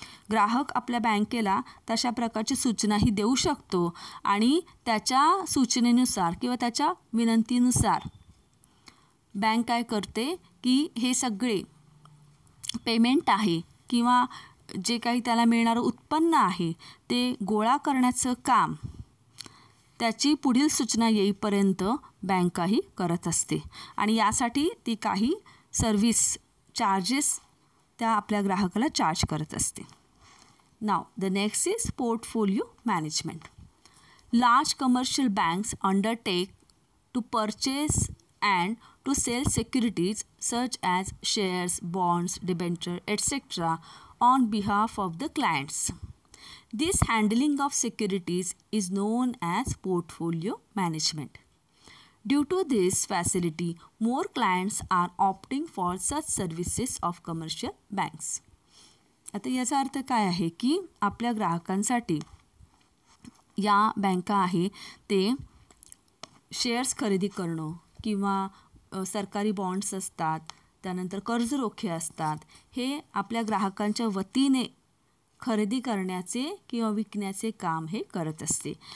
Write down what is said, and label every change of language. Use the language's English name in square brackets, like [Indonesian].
[Marathi] ग्राहक आपल्या बँकेला तशा प्रकारची सूचनाही देऊ शकतो आणि त्याच्या सूचनेनुसार किंवा त्याच्या विनंतीनुसार बँक काय करते की हे सगळे पेमेंट आहे किंवा जे काही त्याला मिळणारं उत्पन्न आहे ते गोळा करण्याचं काम त्याची पुढील सूचना येईपर्यंत बँकाही करत असते. आणि यासाठी ती काही सर्व्हिस चार्जेस त्या आपल्या ग्राहकाला चार्ज करत असते. [English] Now, the next is portfolio management. Large commercial banks undertake to purchase and to sell securities such as shares, bonds, debenture, etc. on behalf of the clients. This handling of securities is known as portfolio management. Due to this facility, more clients are opting for such services of commercial banks. [Marathi] आता याचा अर्थ काय आहे की आपल्या ग्राहकांसाठी या बँका आहे ते शेअर्स खरेदी करणं किंवा सरकारी बॉन्ड्स असतात, त्यानंतर कर्ज रोखे असतात, हे आपल्या ग्राहकांच्या वतीने खरेदी करण्याचे किंवा विकण्याचे काम हे करत असते.